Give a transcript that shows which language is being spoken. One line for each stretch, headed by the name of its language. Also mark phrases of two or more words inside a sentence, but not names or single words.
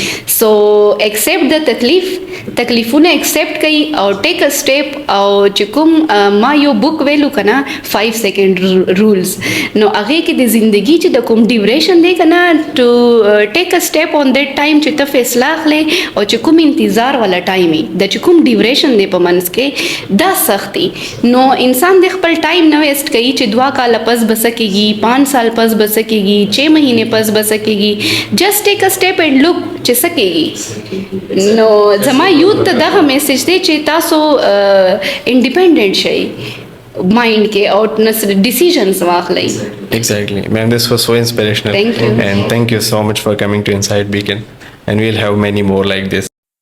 English: so accept
Pashto: د تکلیفونه ایکسپټ کوي او
English: take a step,
Pashto: او چې کوم ما یو بک ویلو کنه 5
English: second rules,
Pashto: نو هغه کې د زندگی چې د کوم ډیوریشن دی کنه
English: to take a step on that time
Pashto: چې ته فیصله اخلي، او چې کوم انتظار والا ټایم د چې کوم ډیوریشن دی په منځ کې دا سختي، نو انسان د خپل ټایم نه ویسٹ کوي چې 2 کال پس بسکیږي، 5 سال پس بسکیږي، 6 مہینے پس بسکیږي.
English: just take a step and look
Pashto: چې سکیږي. نو زما یوت ته دغه میسج دی چې تاسو انډیپینډنٹ شئ مائنڈ کے اور ڈیسیژنس واخلئ.
English: Exactly. Man, this was so inspirational. Thank you. And thank you so much for coming to Inside Beacon. And we'll have many more like this.